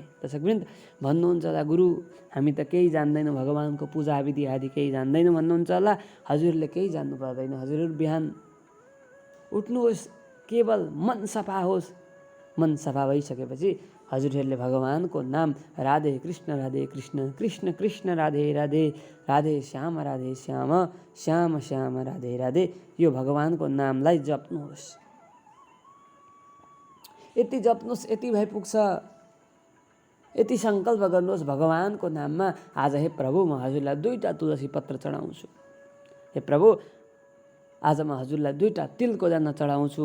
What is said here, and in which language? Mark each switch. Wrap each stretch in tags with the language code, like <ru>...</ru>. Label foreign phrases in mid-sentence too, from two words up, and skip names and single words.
<ne>दर्शकवृन्द, भन्नुहुन्छ होला, गुरु हामी त केही जान्दैनौँ, भगवानको पूजा विधि आदि केही जान्दैनौँ भन्नुहुन्छ होला। हजुरहरूले केही जान्नु पर्दैन। हजुरहरू बिहान उठ्नुहोस्, केवल मन सफा होस्। मन सफा भइसकेपछि हजुरहरूले भगवानको नाम राधे कृष्ण कृष्ण कृष्ण राधे राधे, राधे श्याम श्याम श्याम राधे राधे, यो भगवानको नामलाई जप्नुहोस्। यति जप्नुहोस्, यति भइ पुग्छ। यति सङ्कल्प गर्नुहोस् भगवानको नाममा, आज हे प्रभु म हजुरलाई 2टा तुलसी पत्र चढाउँछु। हे प्रभु, आज म हजुरलाई 2टा तिलको दाना चढाउँछु।</ne>